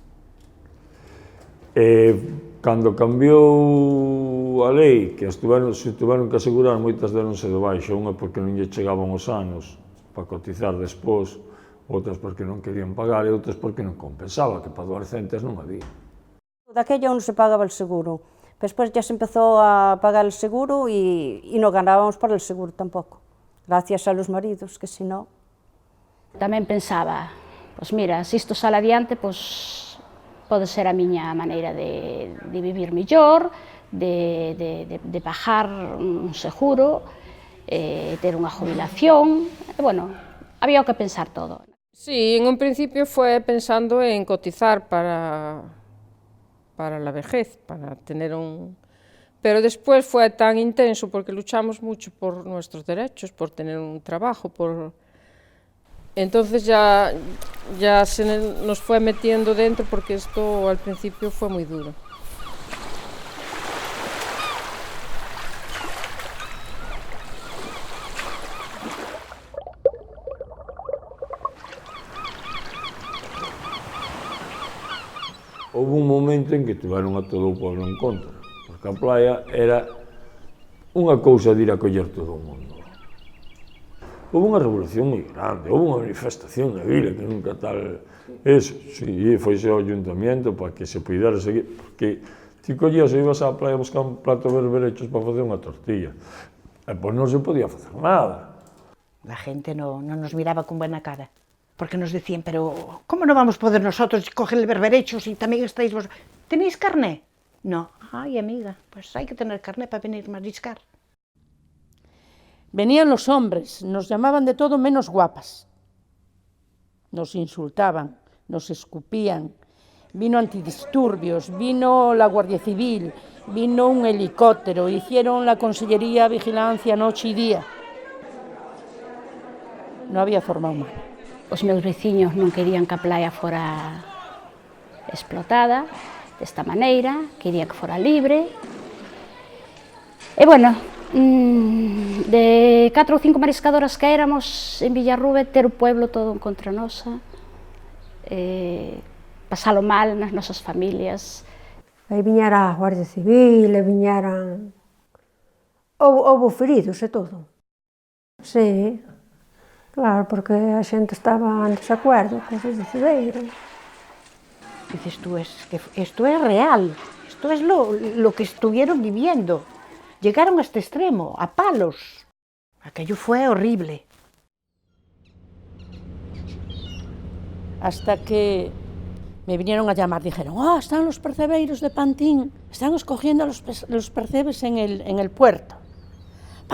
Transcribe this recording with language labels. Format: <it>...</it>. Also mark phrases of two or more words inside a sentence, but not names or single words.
<gl>Cando cambiou a lei, que se tiveron que asegurar, moitas deronse de baixo, unha porque non lle chegaban os anos para cotizar despois, outras porque non querían pagar e outras porque non compensaba, que para 200 non había. Daquella non se pagaba</gl> <es>el seguro. Después ya se empezó a pagar el seguro y no ganábamos por el seguro tampoco, gracias a los maridos, que si no...</es> <gl>Tamén pensaba, pois mira, se isto sale adiante, pois pode ser a miña maneira de vivir mellor, de pagar un seguro, ter unha jubilación, bueno, había que pensar todo.</gl> <es>Sí, en un principio fue pensando en cotizar para la vejez, para tener un... Pero después fue tan intenso porque luchamos mucho por nuestros derechos, por tener un trabajo, Entonces ya se nos fue metiendo dentro porque esto al principio fue muy duro.</es> <gl>Houve un momento en que tiveron a todo o pueblo en contra, porque a playa era unha cousa de ir a coller todo o mundo. Houve unha revolución moi grande, houve unha manifestación na vila que nunca tal... Eso, sí, foise ao ayuntamiento para que se puidera seguir, porque ti collías e ibas á playa a buscar un plato de berberechos para facer unha tortilla, e pois non se podía facer nada.</gl> <es>La gente no nos miraba con buena cara. Porque nos decían, pero ¿cómo no vamos a poder nosotros coger el berberecho si también estáis vos? ¿Tenéis carné? No. Ay, amiga, pues hay que tener carné para venir a mariscar. Venían los hombres, nos llamaban de todo menos guapas. Nos insultaban, nos escupían. Vino antidisturbios, vino la Guardia Civil, vino un helicóptero, hicieron la Consellería Vigilancia noche y día. No había forma humana.</es> <gl>Os meus veciños non querían que a playa fora explotada desta maneira, querían que fora libre. E bueno, de 4 ou 5 mariscadoras que éramos en Villarrube, ter o pueblo todo en contra nosa, pasalo mal nas nosas familias. Aí viñera a Guardia Civil, e viñeran... Houve feridos e todo. Sí. Claro, porque a xente estaba en desacuerdo con os decidiron.</gl> <es>Dices tú, esto es real, esto es lo que estuvieron viviendo. Llegaron a este extremo, a palos. Aquello fue horrible. Hasta que me vinieron a llamar, dijeron, están los percebeiros de Pantín, están escogiendo los percebes en el puerto.</es>